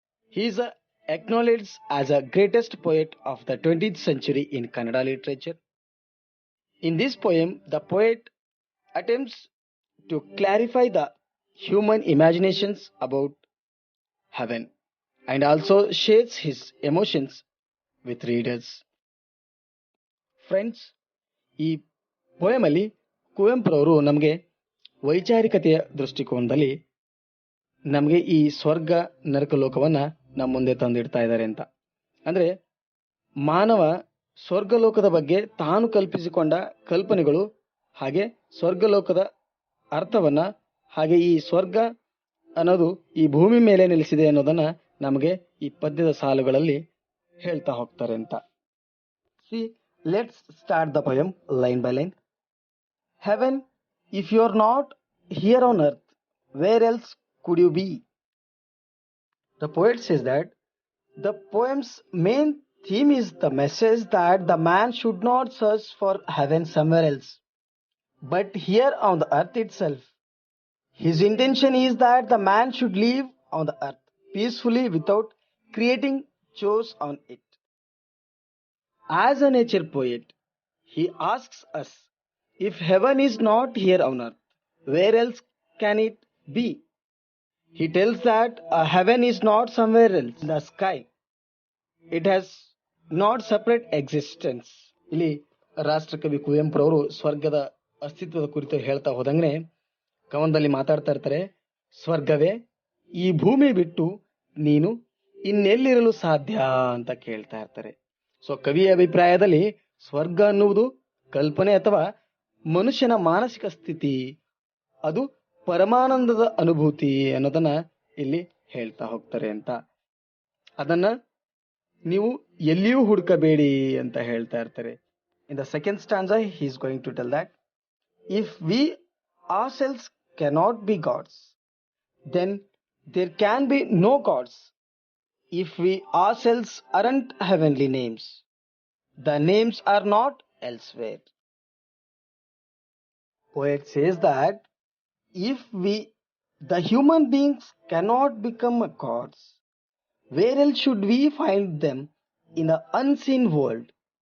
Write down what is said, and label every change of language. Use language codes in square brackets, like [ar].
[en] He is acknowledged as a greatest poet of the 20th century in Kannada literature. In this poem, the poet attempts to clarify the human imaginations about heaven and also shares his emotions with readers. [kn] Friends, ಈ ಪೋಯಮಲ್ಲಿ ಕುವೆಂಪುರವರು ನಮಗೆ ವೈಚಾರಿಕತೆಯ ದೃಷ್ಟಿಕೋನದಲ್ಲಿ ನಮಗೆ ಈ ಸ್ವರ್ಗ ನರಕ ಲೋಕವನ್ನ ನಮ್ಮ ಮುಂದೆ ತಂದಿಡ್ತಾ ಇದ್ದಾರೆ ಅಂತ. ಅಂದ್ರೆ ಮಾನವ ಸ್ವರ್ಗಲೋಕದ ಬಗ್ಗೆ ತಾನು ಕಲ್ಪಿಸಿಕೊಂಡ ಕಲ್ಪನೆಗಳು, ಹಾಗೆ ಸ್ವರ್ಗಲೋಕದ ಅರ್ಥವನ್ನ, ಹಾಗೆ ಈ ಸ್ವರ್ಗ ಅನ್ನೋದು ಈ ಭೂಮಿ ಮೇಲೆ ನೆಲೆಸಿದೆ ಅನ್ನೋದನ್ನ ನಮಗೆ ಈ ಪದ್ಯದ ಸಾಲುಗಳಲ್ಲಿ ಹೇಳ್ತಾ ಹೋಗ್ತಾರೆ ಅಂತ. [en] See, let's start the poem line by line. Heaven, if you are not here on earth, where else could you be? The poet says that the poem's main theme is the message that the man should not search for heaven somewhere else, but here on the earth itself. His intention is that the man should live on the earth peacefully without creating chores on it. As a nature poet, he asks us, if heaven is not here on earth, where else can it be? He tells that heaven is not somewhere else in the sky. It has not separate existence. [kn] ಇಲ್ಲಿ ರಾಷ್ಟ್ರಕವಿ ಕುವೆಂಪುರವರು ಸ್ವರ್ಗದ ಅಸ್ತಿತ್ವದ ಕುರಿತು ಹೇಳ್ತಾ ಹೋದಂಗೆ ಕವನದಲ್ಲಿ ಮಾತಾಡ್ತಾ ಇರ್ತಾರೆ. ಸ್ವರ್ಗವೇ, ಈ ಭೂಮಿ ಬಿಟ್ಟು ನೀನು ಇನ್ನೆಲ್ಲಿರಲು ಸಾಧ್ಯ ಅಂತ ಕೇಳ್ತಾ ಇರ್ತಾರೆ. ಸೊ ಕವಿಯ ಅಭಿಪ್ರಾಯದಲ್ಲಿ ಸ್ವರ್ಗ ಅನ್ನುವುದು ಕಲ್ಪನೆ ಅಥವಾ ಮನುಷ್ಯನ ಮಾನಸಿಕ ಸ್ಥಿತಿ, ಅದು ಪರಮಾನಂದದ ಅನುಭೂತಿ ಅನ್ನೋದನ್ನ ಇಲ್ಲಿ ಹೇಳ್ತಾ ಹೋಗ್ತಾರೆ ಅಂತ. ಅದನ್ನ ನೀವು ಎಲ್ಲಿಯೂ ಹುಡುಕಬೇಡಿ ಅಂತ ಹೇಳ್ತಾ ಇರ್ತಾರೆ. [en] In the second stanza he is going to tell that if we ourselves cannot be gods, then there can be no gods. If we ourselves aren't heavenly names, the names are not elsewhere. Poet says that if we, the human beings, cannot become gods, where else should we find them in the unseen world?